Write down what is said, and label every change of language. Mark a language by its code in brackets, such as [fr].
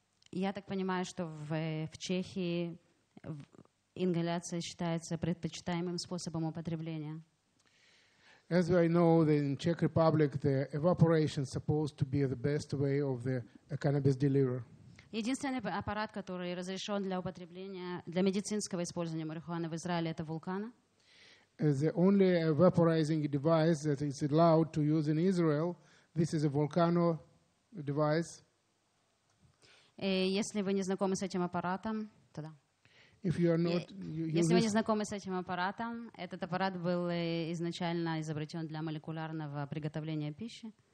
[ru] Я так понимаю, что в Чехии ингаляция считается предпочитаемым способом употребления. [en] As I know, in Czech Republic, the evaporation is supposed to be the best way of the cannabis delivery. [ru] Единственный аппарат, который разрешен для употребления, для медицинского использования марихуаны в Израиле, это вулкана. [en] The only vaporizing device that is allowed to use in Israel, this is a volcano device. [ru] Если вы не знакомы с этим аппаратом, то да. [en] If you are not, [ru] Если вы не знакомы с этим аппаратом, этот аппарат был изначально изобретен для молекулярного приготовления пищи.